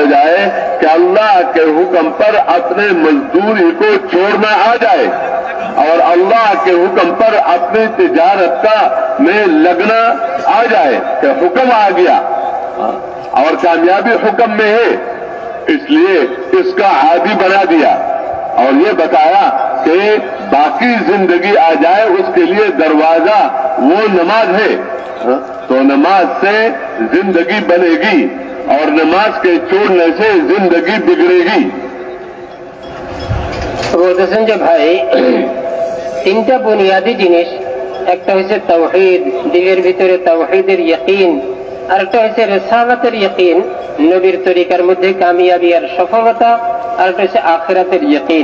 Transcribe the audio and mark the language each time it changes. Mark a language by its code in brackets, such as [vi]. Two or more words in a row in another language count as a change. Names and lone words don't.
[ur] جائے کہ اللہ کے حکم پر اپنے مزدوری کو چھوڑنا آ جائے، اور اللہ کے حکم پر اپنی تجارت میں لگنا آ جائے کہ حکم آ گیا اور کامیابی حکم میں ہے، اس لیے اس کا عادی بنا دیا اور یہ بتایا کہ باقی زندگی آ جائے اس کے لیے دروازہ وہ نماز ہے۔ تو نماز سے زندگی بنے گی اور نماز کے چھوڑنے سے زندگی بگڑے گی۔ [bn] বলতেছেন যে ভাই, তিনটা বুনিয়াদী জিনিস, একটা হচ্ছে তাওহীদ, দিলের ভিতরে তাওহীদের ইয়াকিন, আর একটা হচ্ছে রিসালাতের ইয়াকিন, নবীর তরিকার মধ্যে কামিয়াবি আর সফলতা, আর একটা হচ্ছে আখিরাতের ইয়াকিন।